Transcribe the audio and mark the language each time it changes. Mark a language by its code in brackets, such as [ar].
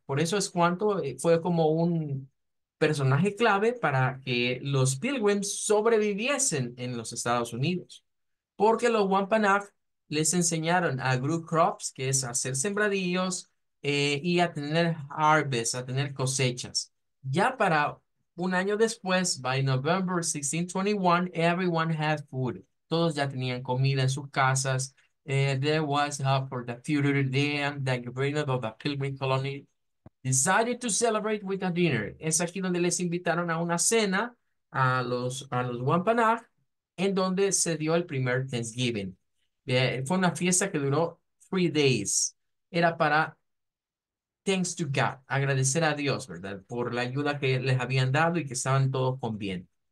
[es] Por eso es cuanto fue como un personaje clave para que los Pilgrims sobreviviesen en los Estados Unidos porque los Wampanoag les enseñaron a grow crops, que es hacer sembradillos, y a tener harvest, a tener cosechas. Ya para un año después, [en] by November 1621, everyone had food. [es] Todos ya tenían comida en sus casas. [en] There was hope for the future. Then the governor of the Pilgrim colony decided to celebrate with a dinner. [es] Es aquí donde les invitaron a una cena a los Wampanoag, en donde se dio el primer Thanksgiving. Fue una fiesta que duró [en] 3 days. [es] Era para [en] thanks to God, [es] agradecer a Dios, ¿verdad? Por la ayuda que les habían dado y que estaban todos con bien.